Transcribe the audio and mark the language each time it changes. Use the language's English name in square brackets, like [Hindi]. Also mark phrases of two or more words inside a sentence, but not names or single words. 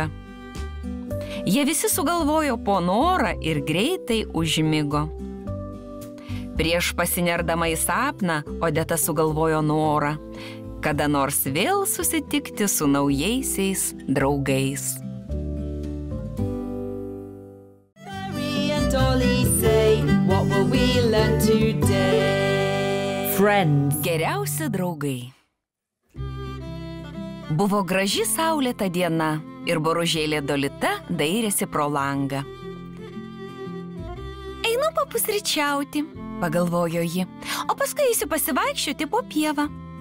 [Lithuanian] Jie visi sugalvojo po norą ir greitai užmigo. Prieš pasinerdama į sapną, Odeta sugalvojo norą, kada nors vėl susitikti su naujaisiais draugais. [English] Mary and Dolly say, what will we learn today? Friends. [Lithuanian] Geriausi draugai. Buvo graži saulėta diena ir boružėlė Dolita dairėsi pro langą. Einu papusryčiauti, pagalvojo ji, o paskui eisiu pasivaikščioti po pievą.